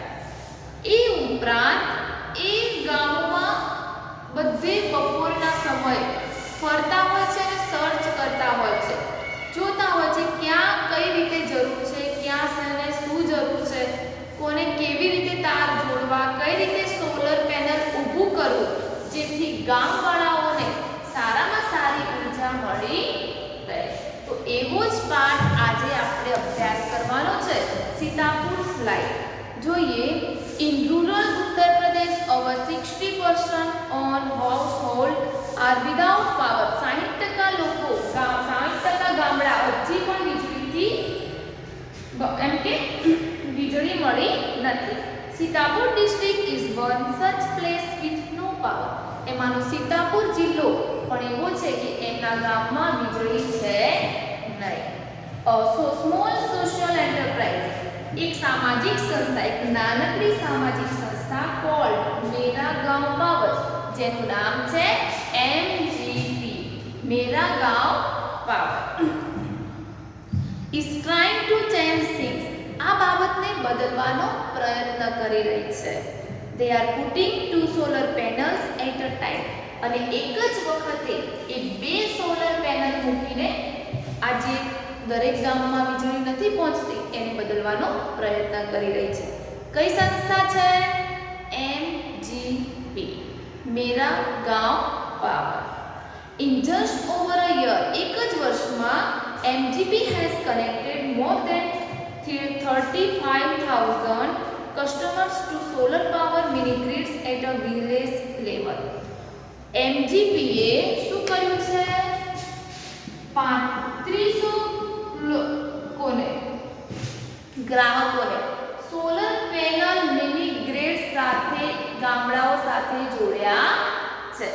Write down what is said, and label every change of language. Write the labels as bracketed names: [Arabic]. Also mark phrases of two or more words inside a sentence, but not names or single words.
[Gujarati] એ ઉપરાંત એ ગામમાં બધે બપોરના સમયે ફરતા હોય છે અને સર્ચ કરતા હોય છે, જોતા હોય છે ક્યાં કઈ રીતે જરૂર છે, ક્યાં શેને શું જરૂર છે, કોને કેવી રીતે તાર જોડવા, કઈ રીતે [English] solar panel [Gujarati] ઊભું કરવું જેથી ગામવાળાઓને સારામાં સારી ઉર્જા મળી રહે. તો એવો જ પાઠ આજે આપણે અભ્યાસ કરવાનો છે સીતાપુર સ્લાઇડ. [English] જોઈએ. in rural Uttar Pradesh over 60% on household are without power. [Gujarati] 60% લોકો 60% ગામડા હજી પણ વીજળીથી એમ કે વીજળી મળી નથી. [English] સીતાપુર district is one such place with no power. [Gujarati] એમાંનો સીતાપુર જિલ્લો પણ એવો છે કે એમના ગામમાં વીજળી છે નહીં. [English] small social enterprise [Gujarati] એક સામાજિક સંસ્થા, એક નાનકડી સામાજિક સંસ્થા કોલ્ડ મેરા ગાંવ પાવર, જેનું નામ છે એમજીપી, મેરા ગાંવ પાવર, [English] is trying to change things. [Gujarati] આ બાબતને બદલવાનો પ્રયત્ન કરી રહી છે. [English] they are putting 2 solar panels at a time. [Gujarati] અને એક જ વખતે એ 2 [English] solar panel [Gujarati] મૂકીને આજે દરેક ગામમાં વીજળી નથી પહોંચતી એને બદલવાનો પ્રયત્ન કરી રહી છે. કઈ સંસ્થા છે? એમજીપી, મેરા ગાંવ પાવર. [English] in just over a year, [Gujarati] એક જ વર્ષમાં [English] એમજીપી has connected more than 35,000 customers to solar power mini grids at a village level. [Gujarati] MGP એ શું કર્યું છે? 3500 લોકોને, ગ્રાહકોને [English] solar panel mini grid [Gujarati] સાથે ગામડાઓ સાથે જોડ્યા છે.